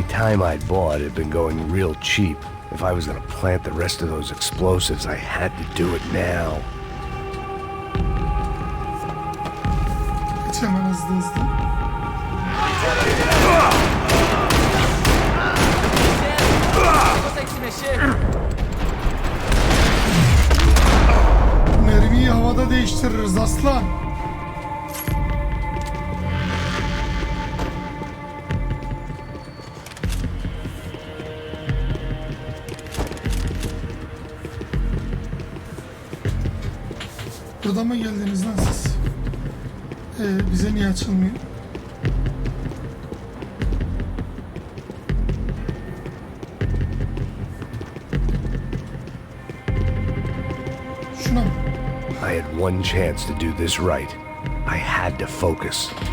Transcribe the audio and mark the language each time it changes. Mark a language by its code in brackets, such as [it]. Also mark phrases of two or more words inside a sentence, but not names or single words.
[en] I'd bought had been going real cheap. If I was gonna plant the rest of those explosives, I had to do it now. [tr] Geç hemen hızlı hızlı. [pt] Consegue se mexer? [tr] Mermiyi havada değiştiririz aslan. Burada mı geldiniz lan siz? Bize niye açılmıyor? Şuna mı? [en] I had one chance to do this right. I had to focus.